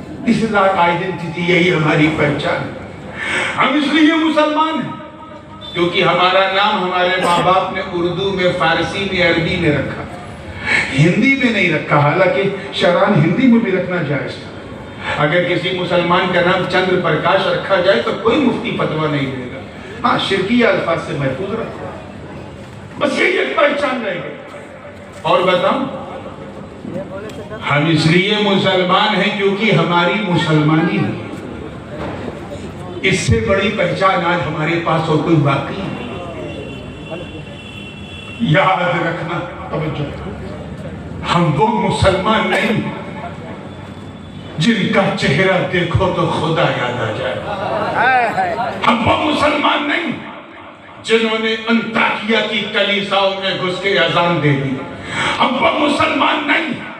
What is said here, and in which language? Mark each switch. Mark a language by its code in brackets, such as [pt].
[en] اس is our identity, [ur] یہی ہماری پہچان ہے. ہم اس لیے مسلمان ہیں کیونکہ ہمارا نام ہمارے ماں باپ نے اردو میں, فارسی میں, عربی میں رکھا, ہندی میں نہیں رکھا. حالانکہ شرعاً ہندی میں بھی رکھنا جائز تھا. اگر کسی مسلمان کا نام چندر پرکاش رکھا جائے تو کوئی مفتی فتویٰ نہیں دے گا. ہاں شرکیہ الفاظ سے محفوظ رکھا, بس یہی ایک پہچان رہے گی. اور بتاؤں, ہم اس لیے مسلمان ہیں کیونکہ ہماری مسلمانی ہے. اس سے بڑی پہچان آج ہمارے پاس اور کوئی باقی نہیں۔ یاد رکھنا، توجہ، ہم وہ مسلمان نہیں جن کا چہرہ دیکھو تو خدا یاد آ جائے۔ ہم وہ مسلمان نہیں جنہوں نے انطاکیہ کی کلیساؤں میں گھس کے اذان دے دی۔ ہم وہ مسلمان نہیں